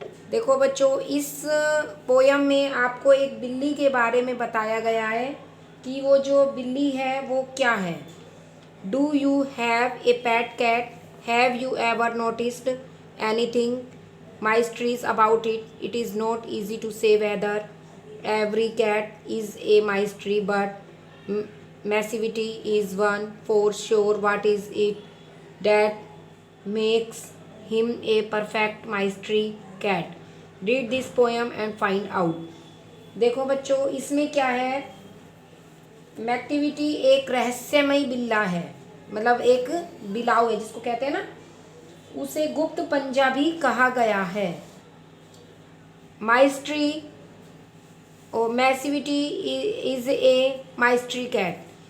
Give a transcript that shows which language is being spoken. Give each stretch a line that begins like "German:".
Hindi: देखो बच्चों, इस पोयम में आपको एक बिल्ली के बारे में बताया गया है कि वो जो बिल्ली है वो क्या है.
English: Do you have a pet cat? Have you ever noticed anything mysteries about it? It is not easy to say whether every cat is a mystery, but massivity is one for sure. What is it that makes him a perfect mystery cat? Read this poem and find out.
Hindi: देखो बच्चों, इसमें क्या है. मैक्टिविटी एक रहस्यमयी बिल्ला है, मतलब एक बिलाव है जिसको कहते हैं ना, उसे गुप्त पंजा भी कहा गया है.
English: Mystery और Macavity is a mystery cat.